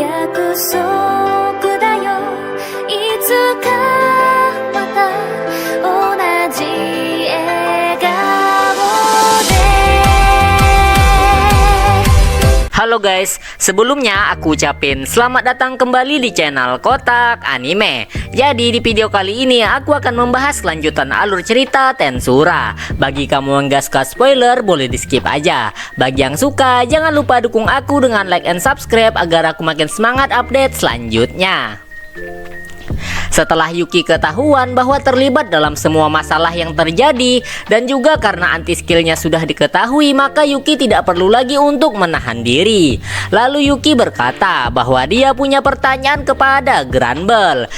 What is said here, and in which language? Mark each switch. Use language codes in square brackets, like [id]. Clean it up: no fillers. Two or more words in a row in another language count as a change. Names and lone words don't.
[ja] 約束だよいつかまた同じ笑顔で [id] Halo guys, sebelumnya aku ucapin selamat datang kembali di channel Kotak Anime. Jadi di video kali ini aku akan membahas lanjutan alur cerita Tensura. Bagi kamu yang gak suka spoiler, boleh di skip aja. Bagi yang suka, jangan lupa dukung aku dengan [en] like and subscribe [id] agar aku makin semangat update selanjutnya. Setelah Yuki ketahuan bahwa terlibat dalam semua masalah yang terjadi dan juga karena anti skillnya sudah diketahui, maka Yuki tidak perlu lagi untuk menahan diri. Lalu Yuki berkata bahwa dia punya pertanyaan kepada Granbel.